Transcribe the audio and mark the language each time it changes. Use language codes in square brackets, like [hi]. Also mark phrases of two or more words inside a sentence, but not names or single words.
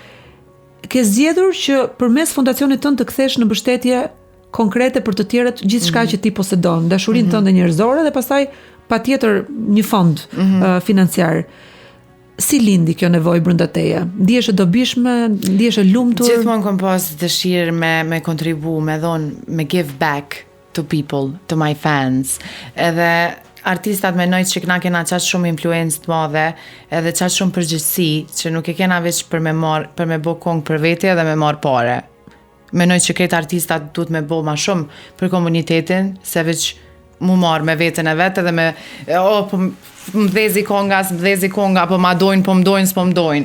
[sq] Ke zgjedhur që përmes fondacionit tënd të kthesh në mbështetje konkrete për të tjerët gjithçka që ti posedon, dashurinë tënde njerëzore dhe pastaj patjetër një fond financiar. Si lindi kjo nevojë brenda teje? Ndihesh e dobishme, ndihesh e lumtur? Gjithmonë kam pas dëshirë me kontribu, me me [en] give back to people, to my fans. [sq] Edhe artistat menoj që na kena qatë shumë influencë të madhe, edhe qatë shumë përgjegjësi, që nuk e kena veç për me bo kong për vete dhe me marr pare. Menoj që këtë artistat duhet me bo ma shumë për komunitetin, se veç mu marr me veten e vetë dhe me po më dhezi konga, po ma dojnë, po më dojnë, s'po më dojnë.